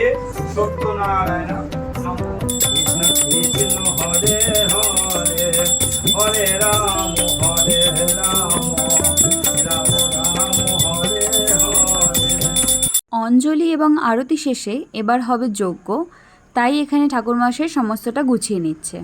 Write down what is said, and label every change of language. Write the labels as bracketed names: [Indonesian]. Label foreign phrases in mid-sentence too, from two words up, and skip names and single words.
[Sanskrit] सत्यनारायण नमो कृष्ण कृष्ण हरे हरे हरे राम हरे राम राम राम हरे हरे। [Bangla] অঞ্জলি এবং আরতি শেষে এবার হবে যজ্ঞ, তাই এখানে ঠাকুরমশাই সমস্তটা গুছিয়ে নিচ্ছে।